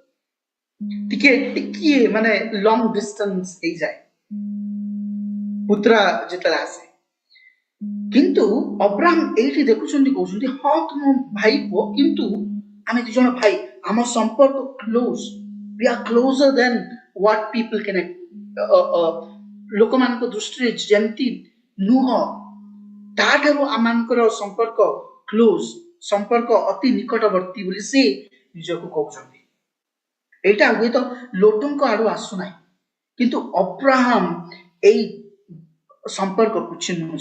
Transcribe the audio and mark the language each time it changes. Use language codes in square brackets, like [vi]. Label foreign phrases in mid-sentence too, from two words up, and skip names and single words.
[or] ଟିକେ ମାନେ ଲଙ୍ଗ ଡିଷ୍ଟାନ୍ସ ହେଇଯାଏ ପୁତ୍ରା ଯେତେବେଳେ ଆସେ। କିନ୍ତୁ ଅବ୍ରାହମ ଏଇଠି ଦେଖୁଛନ୍ତି, କହୁଛନ୍ତି ହଁ ତୁମ ଭାଇ ପୁଅ, କିନ୍ତୁ ଆମେ 2 ଜଣ ଭାଇ, ଆମ ସମ୍ପର୍କ କ୍ଲୋଜ, [en] we are closer than what people can [or] ଲୋକମାନଙ୍କ ଦୃଷ୍ଟିରେ ଯେମିତି ନୁହଁ, ତାଠାରୁ ଆମମାନଙ୍କର ସମ୍ପର୍କ କ୍ଲୋଜ, ସମ୍ପର୍କ ଅତି ନିକଟବର୍ତ୍ତୀ ବୋଲି ସେ ନିଜକୁ କହୁଛନ୍ତି। ଏଇଟା ହୁଏତ ଲୋଟଙ୍କ ଆଡୁ ଆସୁନାହିଁ, କିନ୍ତୁ ଅବ୍ରାହମ ଏଇ ସମ୍ପର୍କକୁ ଚିହ୍ନୁଛି।